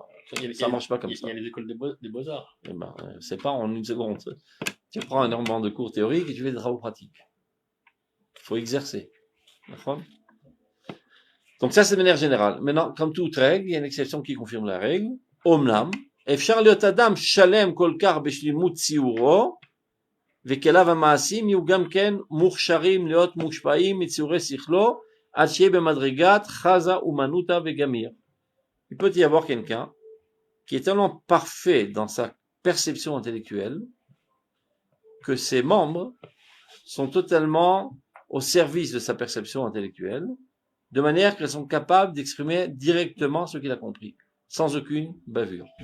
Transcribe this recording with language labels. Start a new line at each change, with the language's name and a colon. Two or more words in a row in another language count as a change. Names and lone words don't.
French: Ça marche pas comme ça. Il y a les écoles des beaux-arts. Eh ben, c'est pas en une seconde. Tu prends énormément de cours théoriques et tu fais des travaux pratiques. Il faut exercer. D'accord? Donc ça c'est de manière générale. Maintenant, comme toute règle, il y a une exception qui confirme la règle.
Hebrew: Omnam, אפשר להיות אדם שלם כל כך בשלימות ציורו, וכליו המעשים יהיו גם כן מוכשרים להיות מושפעים מציורי שכלו, עד שיהיה במדרגת חזה אומנותא וגמיר.
French: Il peut y avoir quelqu'un qui est tellement parfait dans sa perception intellectuelle que ses membres sont totalement au service de sa perception intellectuelle, de manière qu'elles sont capables d'exprimer directement ce qu'il a compris, sans aucune bavure.